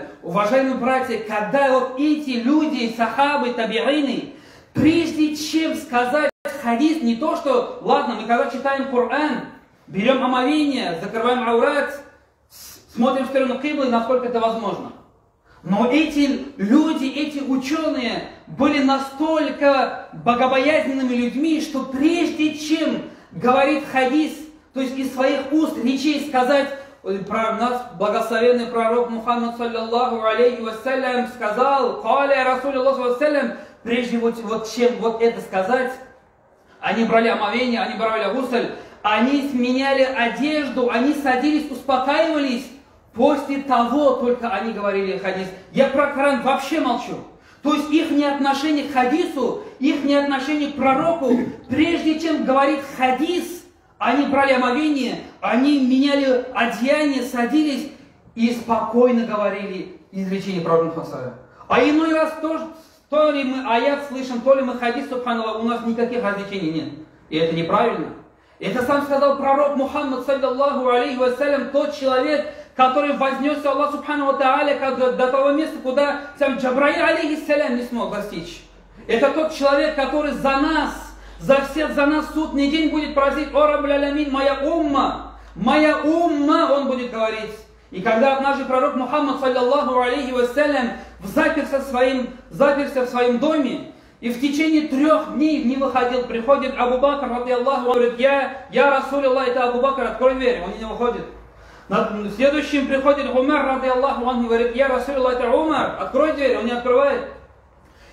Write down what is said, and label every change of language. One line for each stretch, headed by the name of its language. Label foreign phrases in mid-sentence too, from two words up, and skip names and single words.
Russian: Уважаемые братья, когда вот эти люди, сахабы, табиины, прежде чем сказать хадис, не то что, ладно, мы когда читаем Коран, берем омовение, закрываем аурат, смотрим в сторону киблы, насколько это возможно. Но эти люди, эти ученые были настолько богобоязненными людьми, что прежде чем говорить хадис, то есть из своих уст, речей сказать, про нас благословенный пророк Мухаммад,
Arabic: صلى الله عليه وسلم,
Russian: сказал:
Arabic: «قال رسول الله صلى الله عليه وسلم»,
Russian: прежде чем вот это сказать, они брали омовение, они брали гусль, они сменяли одежду, они садились, успокаивались. После того только они говорили хадис. Я про Коран вообще молчу. То есть их отношение к хадису, их отношение к пророку, прежде чем говорить хадис, они брали омовение, они меняли одеяние, садились и спокойно говорили изречение пророка Мухаммада. А иной раз тоже, то ли мы аят слышим, то ли мы хадис, субханаллах, у нас никаких различений нет. И это неправильно. Это сам сказал пророк Мухаммад,
Arabic: صلى الله عليه وسلم,
Russian: тот человек, который вознесся
Arabic: الله سبحانه وتعالى
Russian: до того места, куда сам
Arabic: جبرائيل عليه السلام
Russian: не смог достичь. Это тот человек, который за нас, за всех за нас в судный день будет просить: о
Arabic: رب العالمين,
Russian: моя умма, он будет говорить. И когда однажды пророк Мухаммад,
Arabic: صلى الله عليه وسلم,
Russian: заперся в своем доме, и в течение 3 дней не выходил, приходит Абу Бакр, радиаллаху, говорит:
Arabic: يا رسول الله,
Russian: это Абу Бакр, открой дверь, он не выходит. Следующим приходит Умар, радиаллаху, он говорит:
Arabic: يا رسول الله,
Russian: это Умар, открой дверь, он не открывает.